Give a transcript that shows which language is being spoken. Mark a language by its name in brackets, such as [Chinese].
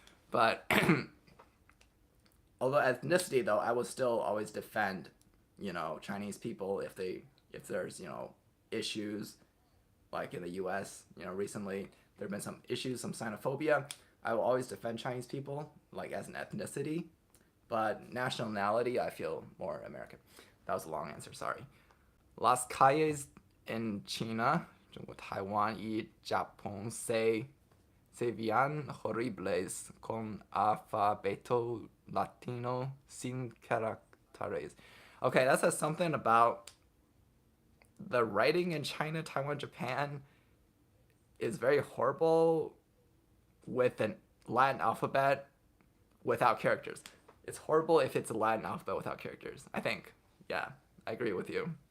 [English] But although ethnicity, though, I will still always defend, Chinese people if there's, issues, like in the U.S., recently there have been some issues, some xenophobia. I will always defend Chinese people, like as an ethnicity, but nationality, I feel more American. That was a long answer, sorry. [Spanish] Las calles en China, 中国台湾 y Japón se veían horribles con alfabeto latino sin caracteres. [English] Okay, that says something about the writing in China, Taiwan, Japan is very horrible with an Latin alphabet without characters. It's horrible if it's a Latin alphabet without characters, I think. Yeah, I agree with you.